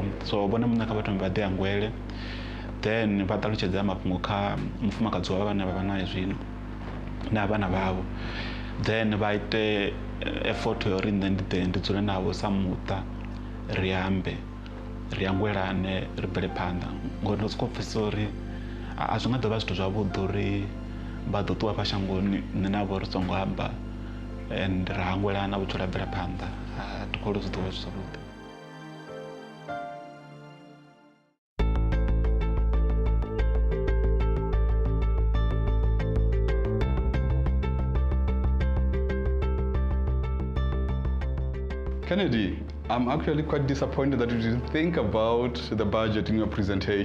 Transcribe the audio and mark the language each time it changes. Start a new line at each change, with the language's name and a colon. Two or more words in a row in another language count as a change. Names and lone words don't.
Venda: so vhone muṋe kha vha thome vha ḓi hangwele then vha ṱalutshedza mafhungo kha mufumakadzi wavho vhane vha vha naye zwino na vhana vhavho then vha ite effort uri nṋe ndi ḓe ndi dzule navho sa muṱa ri ambe ri angwelane ri bvele phanḓa ngori ndo sokou pfhesesa uri a zwi nga ḓo vha zwithu zwavhuḓi uri vha ḓo ṱuwa fha shangoni nṋe navho ri songo amba and ra angwelana vhutshilo ha bvela phanḓa a thi khou uri zwi ḓo vha zwi zwavhuḓi.
English: Kennedy, I'm actually quite disappointed that you didn't think about the budget in your presentation.